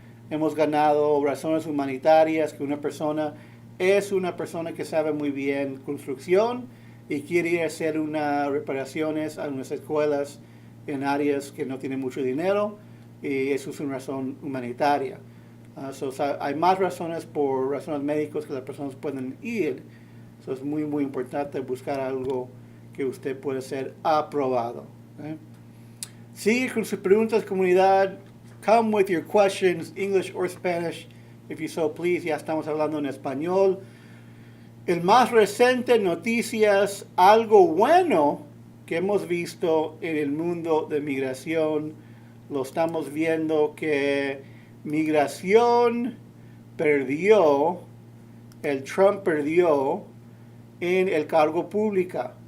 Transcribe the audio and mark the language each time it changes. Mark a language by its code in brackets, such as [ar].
[es] Hemos ganado razones humanitarias, que una persona es una persona que sabe muy bien construcción y quiere ir a hacer unas reparaciones a unas escuelas en áreas que no tienen mucho dinero, y eso es una razón humanitaria. Hay más razones por razones médicas que las personas pueden ir. Es muy, muy importante buscar algo que usted puede ser aprobado. Okay? Sigue con sus preguntas, comunidad. [en] Come with your questions, English or Spanish, if you so please. [es] Ya estamos hablando en español. El más reciente noticias, algo bueno que hemos visto en el mundo de migración. Lo estamos viendo que migración perdió, el Trump perdió en el cargo público.